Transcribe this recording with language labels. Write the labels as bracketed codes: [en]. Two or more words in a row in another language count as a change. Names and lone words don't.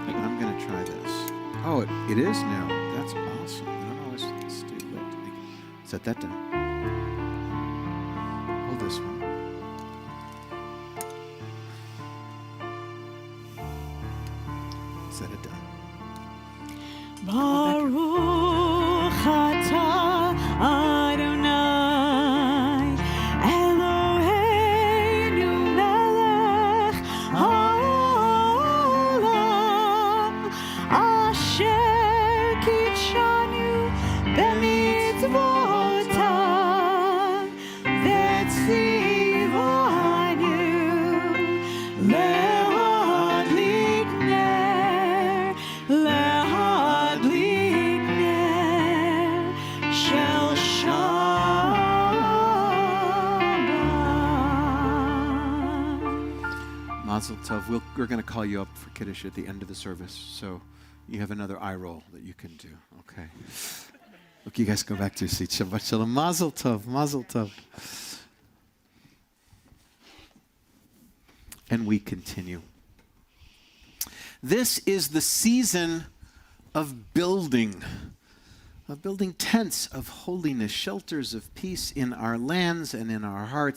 [en] I'm going to try this. Oh, it is now. That's awesome. No, it's too late to make it. Set that down. Hold this one. Set it down. [he] ברוך אתה יי אלהינו מלך העולם אשר קדשנו במצותיו וצונו להדליק נר להדליק נר של שבת. מזל טוב. [en] We're going to call you up for Kiddush at the end of the service, so you have another eye roll that you can do. Okay. Look, you guys go back to your seats. [he] שבת שלום. מזל טוב. מזל טוב. [en] And we continue. This is the season of building tents of holiness, shelters of peace in our lands and in our hearts.